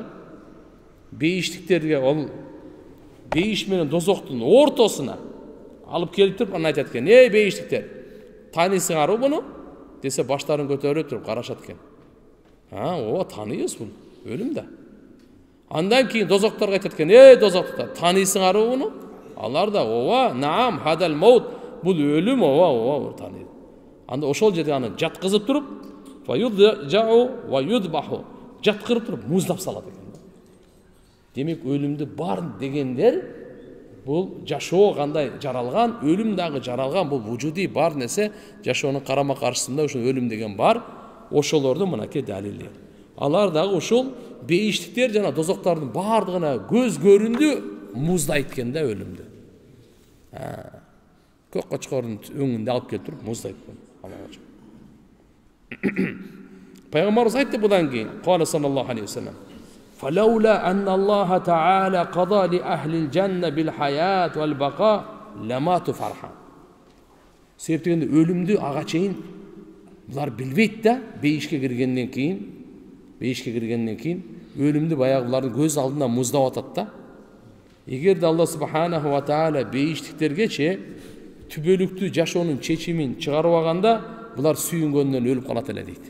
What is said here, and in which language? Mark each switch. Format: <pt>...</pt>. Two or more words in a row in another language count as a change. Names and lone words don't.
<ky>Бейиштиктерге ол бейиш менен дозоктун ортосуна алып келип туруп, аны айтат экен: "Эй бейиштиктер, таанисыңарбы буну?" десе баштарын көтөрүп туруп карашат экен. Ооба, тааныбыз бул, өлүм да. Андан кийин дозокторго айтат экен: "Эй дозоктор, таанисыңарбы буну?" Алар да: "Ооба,</ky> <ar>نعم، هذا الموت",</ar> <ky>бул өлүм, ооба, тааныйт. Анда ошол жерде аны жаткызып туруп,</ky> <ar>"فيجاء ويذبح",</ar> <ky>жаткырып туруп муздап салат экен. Демек өлүмдү бар дегендер бул жашоо кандай жаралган, өлүм дагы жаралган, бул вujudi бар нерсе, жашоонун карама каршысында ошо өлүм деген бар. Ошолордун мынакей далили. Алар дагы ушул бейиштиктер жана дозоктардын бардыгына көз көрүндү муздайт экен да өлүмдү. Көк кочкордун өңүндө алып келип туруп муздайт экен. Пайгамбарыбыз айтты будан кийин,</ky> <ar>قال صلى الله عليه وسلم: "فلولا أن الله تعالى قضى لأهل الجنة بالحياة والبقاء لماتوا فرحا".</ar> <ky>Себеп дегенде өлүмдү ага чейин булар билбейт да, бейишке киргенден кийин өлүмдү баягы булардын көз алдында муздап атат да. Эгерде Алла</ky> <ar>سبحانه وتعالى</ar> <ky>бейиштиктергече түбөлүктүү жашоонун чечимин чыгарып алганда, булар сүйүнгөндөн өлүп калат эле дейт.</ky>